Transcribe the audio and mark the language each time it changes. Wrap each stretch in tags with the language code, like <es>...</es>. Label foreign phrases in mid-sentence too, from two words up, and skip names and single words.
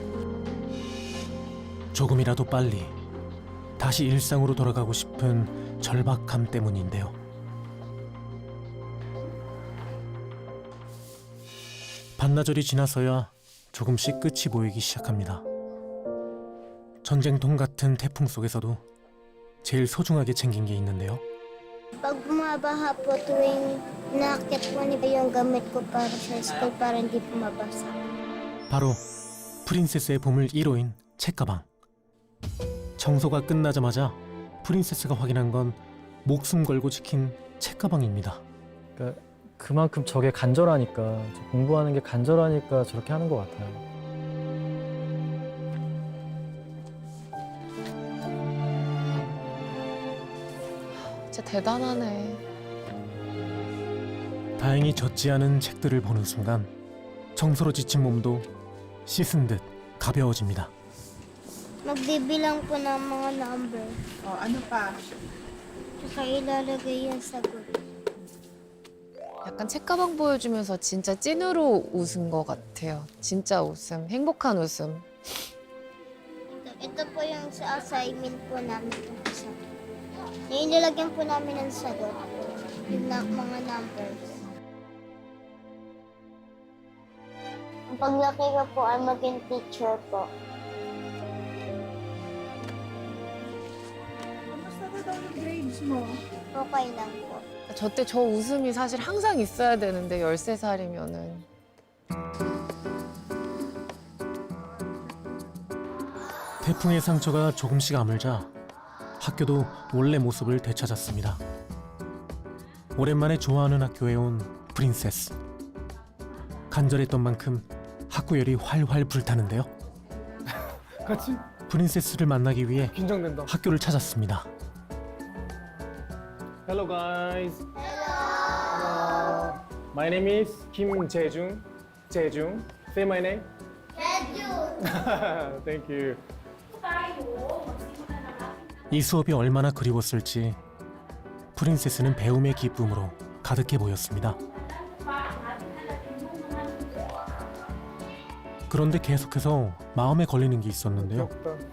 <ko>조금이라도 빨리 다시 일상으로 돌아가고 싶은 절박함 때문인데요. 반나절이 지나서야 조금씩 끝이 보이기 시작합니다. 전쟁통 같은 태풍 속에서도 제일 소중하게 챙긴 게 있는데요.</ko> <tl>Pag bumabaha po tuwing nakakit po niya yung gamit ko para sa school para hindi po mabasa.</tl> <ko>바로 프린세스의 보물 1호인 책가방. 청소가 끝나자마자 프린세스가 확인한 건 목숨 걸고 지킨 책가방입니다. 그러니까 그만큼 저게 간절하니까, 저 공부하는 게 간절하니까 저렇게 하는 것 같아요. 진짜 대단하네. 다행히 젖지 않은 책들을 보는 순간 청소로 지친 몸도 씻은 듯 가벼워집니다.</ko> <tl>Magbibilang po ng mga number. Ano pa? Tsaka ilalagay yung sagot.</tl> <ko>약간 책가방 보여주면서 진짜 찐으로 웃은 것 같아요. 진짜 웃음, 행복한 웃음.</ko> <tl>Ito po yung sa assignment po namin itong isa. Yung nilalagyan po namin ng sagot. Yung mga numbers. Ang paglaki ko po ay maging teacher po. Kamusta na daw yung grades mo? Okay lang po.</tl> <ko>저 때 저 웃음이 사실 항상 있어야 되는데 13살이면은. 태풍의 상처가 조금씩 아물자 학교도 원래 모습을 되찾았습니다. 오랜만에 좋아하는 학교에 온 프린세스. 간절했던 만큼 학구열이 활활 불타는데요. 같이 프린세스를 만나기 위해 긴장된다. 학교를 찾았습니다.</ko> <en>Hello guys. Hello. My name is Kim Jae-jung. Jae-jung. Say my name. Jae-jung. Thank you.</en> <ko>이 수업이 얼마나 그리웠을지 프린세스는 배움의 기쁨으로 가득해 보였습니다. 그런데 계속해서 마음에 걸리는 게 있었는데요. 귀엽다.</ko>